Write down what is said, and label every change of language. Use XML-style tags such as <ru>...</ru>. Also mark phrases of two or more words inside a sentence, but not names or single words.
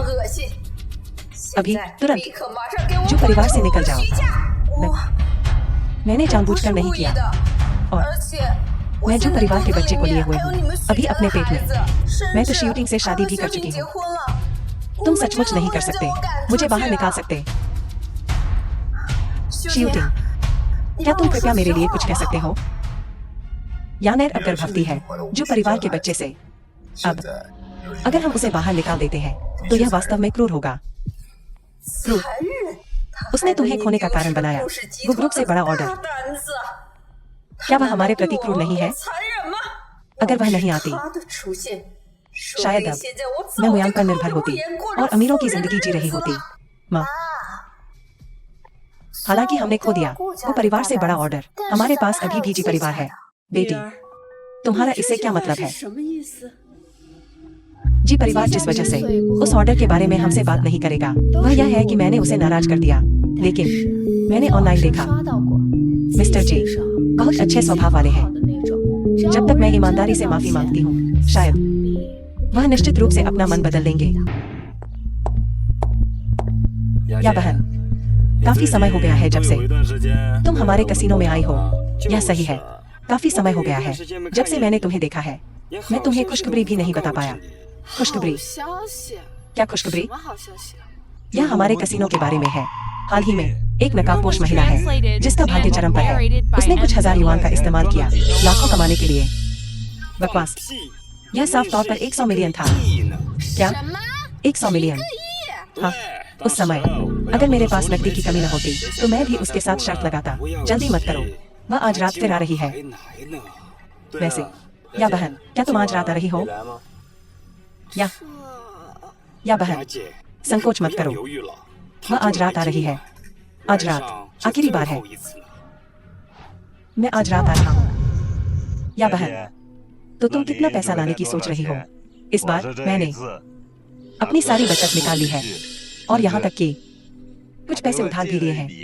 <zh>恶心！</zh> <hi>अभी</hi> <zh>现在</zh> <hi>तुरंत</hi> <zh>立刻马上给我</zh> <hi>जो परिवार से</hi> <zh>滚</zh> <hi>निकल जाओ।</hi> <zh>虚假！</zh> <hi>मैंने</hi> <zh>不</zh> <hi>जानबूझकर</hi> <zh>是</zh> <hi>नहीं</hi> <zh>故意</zh> <hi>किया।</hi> <zh>的，</zh> <hi>और</hi> <zh>而且</zh> <hi>मैं जो परिवार के बच्चे को लिए हुए</hi> <zh>还有</zh> <hi>हूँ</hi> <zh>你们</zh> <hi>अभी</hi> <zh>许</zh> <hi>अपने</hi> <zh>的</zh> <hi>पेट</hi> <zh>孩</zh> <hi>में।</hi> <zh>子，甚</zh> <hi>मैं तो</hi> <zh>至</zh> <hi>शूटिंग से</hi> <zh>还</zh> <hi>शादी</hi> <zh>和</zh> <hi>भी कर</hi> <zh>小婷</zh> <hi>चुकी</hi> <zh>结</zh> <hi>हूँ।</hi> <zh>婚了。</zh> <hi>तुम</hi> <zh>我们</zh> <hi>सचमुच</hi> <zh>真的</zh> <hi>नहीं</hi> <zh>不</zh> <hi>कर</hi> <zh>能将</zh> <hi>सकते</hi> <zh>我赶出</zh> <hi>मुझे</hi> <zh>去</zh> <hi>बाहर</hi> <zh>啊</zh> <hi>निकाल सकते।</hi> <zh>秀婷</zh> <hi>शूटिंग,</hi> <zh>你</zh> <hi>क्या</hi> <zh>帮</zh> <hi>तुम</hi> <zh>我</zh> <hi>कृपया</hi> <zh>说</zh> <hi>मेरे</hi> <zh>实</zh> <hi>लिए</hi> <zh>话</zh> <hi>कुछ कह</hi> <zh>好不</zh> <hi>सकते</hi> <zh>好</zh> <hi>हो? यानेर अब गर्भवती है जो परिवार के बच्चे से। अब अगर हम उसे बाहर निकाल देते हैं तो यह वास्तव में क्रूर होगा। क्रूर।</hi> <zh>残忍！他</zh> <hi>उसने</hi> <zh>害得</zh> <hi>तुम्हें</hi> <zh>你</zh> <hi>खोने का</hi> <zh>丢</zh> <hi>कारण</hi> <zh>失了</zh> <hi>बनाया।</hi> <zh>故事集</zh> <hi>वो</hi> <zh>团</zh> <hi>ग्रुप से</hi> <zh>的</zh> <hi>बड़ा</hi> <zh>大</zh> <hi>ऑर्डर।</hi> <zh>胆子。</zh> <hi>क्या</hi> <zh>他</zh> <hi>वह</hi> <zh>难</zh> <hi>हमारे</hi> <zh>道比</zh> <hi>प्रति</hi> <zh>我</zh> <hi>क्रूर नहीं</hi> <zh>更</zh> <hi>है?</hi> <zh>残忍吗？</zh> <hi>अगर वह</hi> <zh>要</zh> <hi>नहीं</hi> <zh>是</zh> <hi>आती</hi> <zh>他的出现，说不</zh> <hi>शायद</hi> <zh>定</zh> <hi>अब</hi> <zh>现在我</zh> <hi>मैं</hi> <zh>早</zh> <hi>मुयांग</hi> <zh>就</zh> <hi>पर</hi> <zh>靠</zh> <hi>निर्भर</hi> <zh>着</zh> <hi>होती</hi> <zh>无言过</zh> <hi>और</hi> <zh>着</zh> <hi>अमीरों</hi> <zh>富</zh> <hi>की</hi> <zh>人的</zh> <hi>जिंदगी जी</hi> <zh>日</zh> <hi>रही</hi> <zh>子</zh> <hi>होती।</hi> <zh>了。</zh> <hi>माँ, हालांकि हमने खो दिया वो परिवार से बड़ा ऑर्डर, हमारे पास अभी भी जी परिवार है। बेटी, तुम्हारा इससे क्या मतलब है?</hi> <zh>什么意思？</zh> <hi>जी परिवार जिस वजह से उस ऑर्डर के बारे में हमसे बात नहीं करेगा वह यह है कि मैंने उसे नाराज कर दिया। लेकिन मैंने ऑनलाइन देखा मिस्टर जी बहुत अच्छे स्वभाव वाले हैं। जब तक मैं ईमानदारी से माफी मांगती हूँ शायद वह निश्चित रूप से अपना मन बदल लेंगे। या बहन, काफी समय हो गया है जब से तुम हमारे कसीनो में आई हो। यह सही है, काफी समय हो गया है जब से मैंने तुम्हें देखा है। मैं तुम्हें खुशखबरी भी नहीं बता पाया। खुशखबरी?</hi> <zh>好消息？</zh> <hi>क्या खुशखबरी?</hi> <zh>什么好消息？</zh> <hi>यह हमारे कसीनो के बारे में है। हाल ही में एक नकाबपोश महिला है</hi> <en>Translated</en> <hi>जिसका भाग्य</hi> <en>and</en> <hi>चरम पर है।</hi> <en>narrated by उसने कुछ हजार M.</en> <hi>युआन का इस्तेमाल किया लाखों कमाने के लिए।</hi> <zh>放</zh> <hi>बकवास।</hi> <zh>屁！</zh> <hi>यह साफ तौर पर 100 मिलियन था।</hi> <zh>亿呢？</zh> <hi>क्या?</hi> <zh>什么？</zh> <hi>100 मिलियन? हाँ,</hi> <zh>对，</zh> <hi>उस समय अगर मेरे पास नकदी की कमी न होती तो मैं भी उसके साथ शर्त लगाता। जल्दी मत करो, वह आज रात फिर आ रही है।</hi> <zh>还来呢。</zh> <hi>वैसे या बहन, क्या तुम आज रात आ रही हो?</hi> <zh>来吗？</zh> <hi>या या</hi> <zh>雅</zh> <hi>बहन,</hi> <zh>姐，</zh> <hi>संकोच मत</hi> <zh>不要</zh> <hi>करो।</hi> <zh>犹豫了。</zh> <hi>वह आज रात आ रही है। आज रात आखिरी बार है। मैं आज रात आ रहा हूँ। या बहन, तो तुम कितना पैसा लाने की सोच रही हो? इस बार मैंने अपनी सारी बचत निकाल ली है और यहाँ तक कि कुछ पैसे उधार भी लिए हैं।</hi>